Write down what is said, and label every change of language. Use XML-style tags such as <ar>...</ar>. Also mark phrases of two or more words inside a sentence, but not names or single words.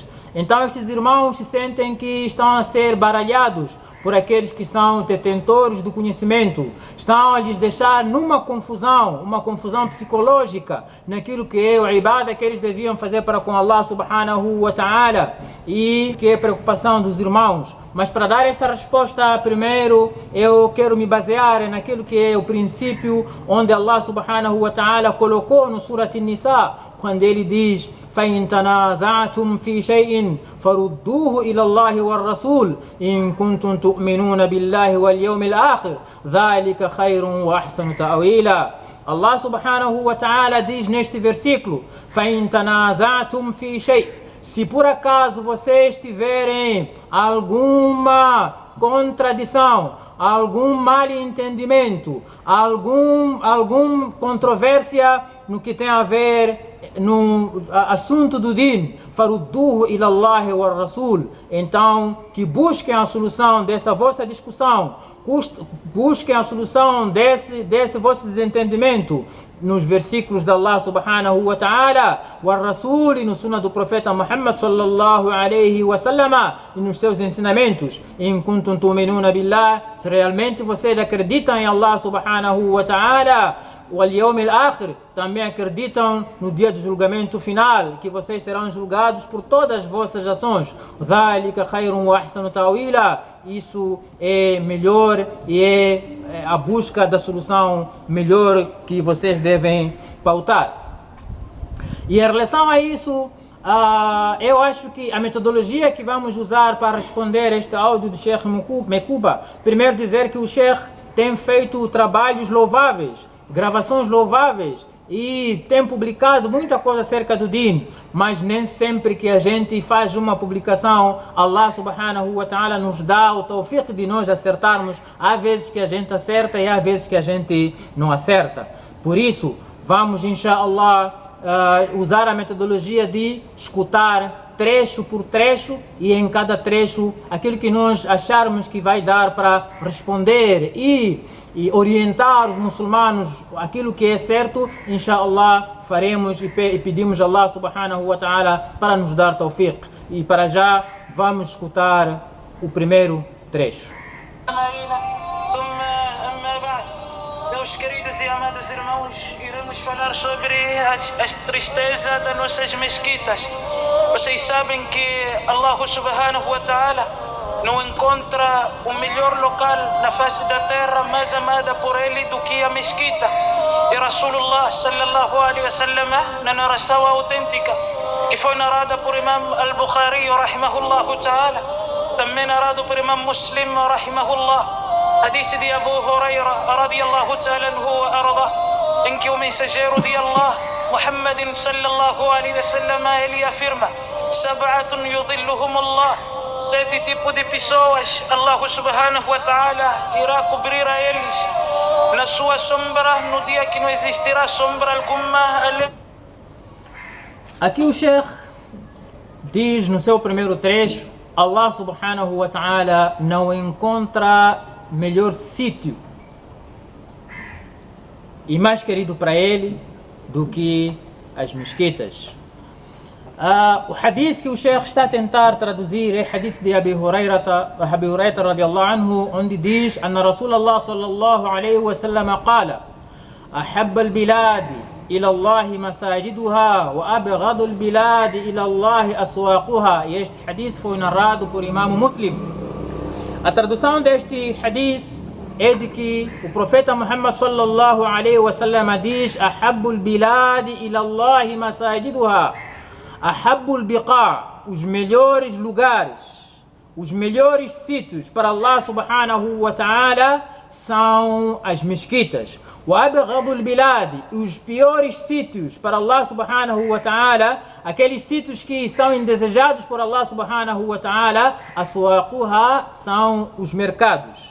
<pt>Então estes irmãos se sentem que estão a ser baralhados por aqueles que são detentores do conhecimento, estão a lhes deixar numa confusão, uma confusão psicológica naquilo que é o ibadah que eles deviam fazer para com Allah</pt> <ar>سبحانه وتعالى</ar> <pt>e que é a preocupação dos irmãos. Mas para dar esta resposta, primeiro eu quero me basear naquilo que é o princípio onde Allah</pt> <ar>سبحانه وتعالى</ar> <pt>colocou no Surat An-Nisa, quando ele diz:</pt> <ar>فَإِن تَنَازَعْتُمْ فِي شَيْءٍ فَرُدُّوهُ إِلَى اللَّهِ وَالرَّسُولِ إِن كُنتُمْ تُؤْمِنُونَ بِاللَّهِ وَالْيَوْمِ الْآخِرِ ذَلِكَ خَيْرٌ وَأَحْسَنُ تَأْوِيلًا.</ar> <pt>Allah</pt> <ar>سبحانه وتعالى</ar> <pt>diz neste versículo:</pt> <ar>فَإِن تَنَازَعْتُمْ فِي شَيْءٍ,</ar> <pt>se por acaso vocês tiverem alguma contradição, algum mal entendimento, alguma controvérsia no que tem a ver no assunto do din,</pt> <ar>فردوه إلى الله والرسول,</ar> <pt>então que busquem a solução dessa vossa discussão, busquem a solução desse vosso desentendimento nos versículos de Allah</pt> <ar>سبحانه وتعالى, والرسول,</ar> <pt>e no sunnah do profeta Muhammad</pt> <ar>صلى الله عليه وسلم,</ar> <pt>e nos seus ensinamentos.</pt> <ar>إن كنتم تؤمنون بالله,</ar> <pt>se realmente vocês acreditam em Allah</pt> <ar>سبحانه وتعالى, واليوم الآخر,</ar> <pt>também acreditam no dia do julgamento final, que vocês serão julgados por todas as vossas ações.</pt> <ar>ذلك خير وأحسن تأويلا,</ar> <pt>isso é melhor e é a busca da solução melhor que vocês devem pautar. E em relação a isso, eu acho que a metodologia que vamos usar para responder este áudio do Sheikh Mekupa, primeiro dizer que o Sheikh tem feito trabalhos louváveis, gravações louváveis, e tem publicado muita coisa acerca do din, mas nem sempre que a gente faz uma publicação, Allah</pt> <ar>سبحانه وتعالى</ar> <pt>nos dá o tawfiq de nós acertarmos. Há vezes que a gente acerta e há vezes que a gente não acerta. Por isso, vamos, inshallah, usar a metodologia de escutar trecho por trecho, e em cada trecho aquilo que nós acharmos que vai dar para responder e orientar os muçulmanos aquilo que é certo, inshallah faremos e pedimos a Allah</pt> <ar>سبحانه وتعالى</ar> <pt>para nos dar tawfiq. E para já vamos escutar o primeiro trecho. Meus queridos e amados irmãos, iremos falar sobre a tristeza das nossas mesquitas. Vocês sabem que Allah</pt> <ar>سبحانه وتعالى</ar> <pt>não encontra o melhor local na face da terra mais amada por ele do que a mesquita. E Rasulullah</pt> <ar>صلى الله عليه وسلم,</ar> <pt>na narração autêntica que foi narrada por Imam al-Bukhari</pt> <ar>رحمه الله تعالى,</ar> <pt>também narrado por Imam Muslim rahimahullah, hadith de Abu Huraira</pt> <ar>رضي الله تعالى عنه وأرضاه,</ar> <pt>em que o mensageiro de Allah Muhammadin</pt> <ar>صلى الله عليه وسلم,</ar> <pt>ele afirma:</pt> <ar>سبعة يظلهم الله,</ar> <pt>7 tipos de pessoas Allah</pt> <ar>سبحانه وتعالى</ar> <pt>irá cobrir a eles na sua sombra no dia que não existirá sombra alguma. Aqui o Sheikh diz no seu primeiro trecho Allah</pt> <ar>سبحانه وتعالى</ar> <pt>não encontra melhor sítio e mais querido para ele do que as mesquitas. O hadith que o Sheikh está a tentar traduzir é o hadith de Abi Hurairata</pt> <ar>رضي الله عنه,</ar> <pt>onde diz:</pt> <ar>أن رسول الله صلى الله عليه وسلم قال أحب البلاد إلى الله مساجدها وأبغض البلاد إلى الله أسواقها.</ar> <pt>E este hadith foi narrado por Imam Muslim. A tradução deste hadith é de que o profeta Muhammad</pt> <ar>صلى الله عليه وسلم</ar> <pt>diz:</pt> <ar>أحب البلاد إلى الله مساجدها. أحب البقاع,</ar> <pt>os melhores lugares, os melhores sítios para Allah</pt> <ar>سبحانه وتعالى</ar> <pt>são as mesquitas.</pt> <ar>وأبغض البلاد,</ar> <pt>os piores sítios para Allah</pt> <ar>سبحانه وتعالى,</ar> <pt>aqueles sítios que são indesejados por Allah</pt> <ar>سبحانه وتعالى,</ar> <pt>aswaquha, são os mercados.</pt>